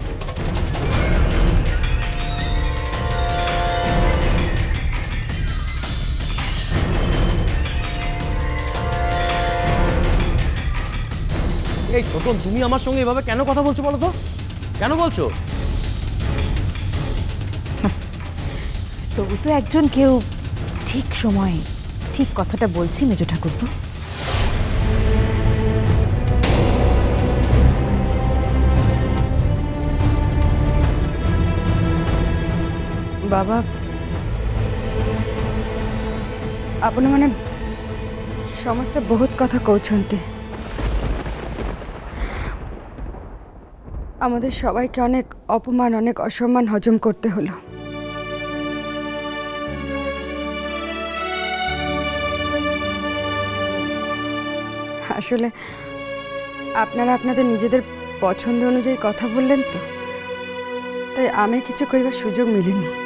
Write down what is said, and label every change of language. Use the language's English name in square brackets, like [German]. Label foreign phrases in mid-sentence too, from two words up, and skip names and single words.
[Bangla] এই ছোটন, তুমি আমার সঙ্গে এভাবে কেন কথা বলছো বলো তো? কেন বলছো? তবু তো একজন কেউ ঠিক সময়ে ঠিক কথাটা বলছি মেজো ঠাকুরপো। [Odia] ବାବା, ଆପଣମାନେ ସମସ୍ତେ ବହୁତ କଥା କହୁଛନ୍ତି। [Bangla] আমাদের সবাইকে অনেক অপমান, অনেক অসম্মান হজম করতে হলো। আসলে আপনারা আপনাদের নিজেদের পছন্দ অনুযায়ী কথা বললেন তো, তাই আমি কিছু কইবার সুযোগ মিলেনি।